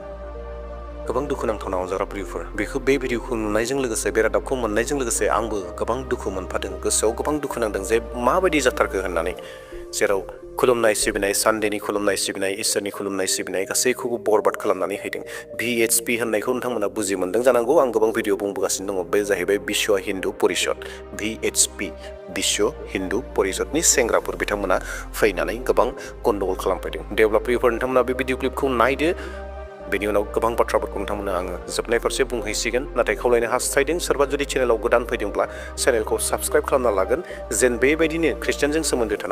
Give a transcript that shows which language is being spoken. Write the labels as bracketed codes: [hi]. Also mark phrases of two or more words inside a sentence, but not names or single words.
[brx] गोबां दुखुनांथावना अनजाग्रा प्रियफोर बेखौ बे भिडिअखौ नुनायजों लोगोसे बे रादाबखौ मोननायजों लोगोसे आंबो गोबां दुखु मोनफादों गोसोआव गोबां दुखु नांदों जे माबायदि जाथारखो होननानै जेराव खुलुमनाय सिबिनाय सानडेनि खुलुमनाय सिबिनाय इसोरनि खुलुमनाय सिबिनाय गासैखौबो बरबाद खालामनानै होदों VHP होननायखौ नोंथांमोना बुजि मोन्दों जानांगौ आं गोबां भिडिअ बुंबोगासिनो दङ बे जाहैबाय विश्व हिन्दु परिषद VHP विश्व हिन्दु परिषदनि सेंग्राफोर बिथांमोना फैनानै गोबां गन्डगोल खालामफैदों दे अब्ला प्रियफोर नोंथांमोना बे भिडिअ क्लिपखौ नायदो बेनि उनाव गोबां बाथ्राफोरखौ नोंथांमोननो आङो जोबनाय फारसे बुंहैसिगोन नाथाय खावलायनो हास्थायदों सोरबा जुदि चेनेलाव गोदान फैदोंब्ला चेनेलखौ साबस्क्राइब खालामना लागोन जेन बेबायदिनो ख्रिस्टियानजों सोमोन्दो थानाय